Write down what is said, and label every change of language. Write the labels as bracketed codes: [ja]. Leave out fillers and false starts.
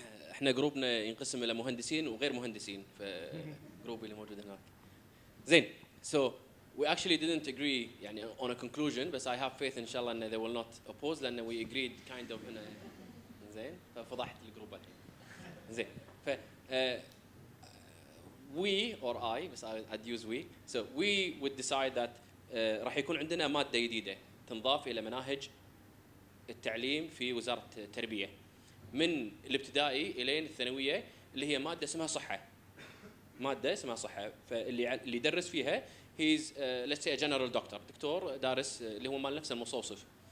[ar] احنا جروبنا ينقسم الى مهندسين وغير مهندسين، فجروبي اللي موجود هناك. زين. [en] So we actually didn't agree [ar] يعني [en] on a conclusion, but I have faith [ar] إن شاء الله إن [en] they will not oppose [ar] لأن [en] we agreed kind of in a زين. [ar] ففضحت الجروبات. زين. [en] ف we or I, [ar] بس [en] I'd use we. [ar] So we would decide that راح يكون عندنا مادة جديدة تنضاف إلى مناهج التعليم في وزارة التربية من الابتدائي إلين الثانوية، اللي هي مادة اسمها صحة. مادة اسمها صحة، فاللي يدرس فيها [en] he's let's say a general doctor، [ar] دكتور دارس اللي هو مال نفسه المستوصف.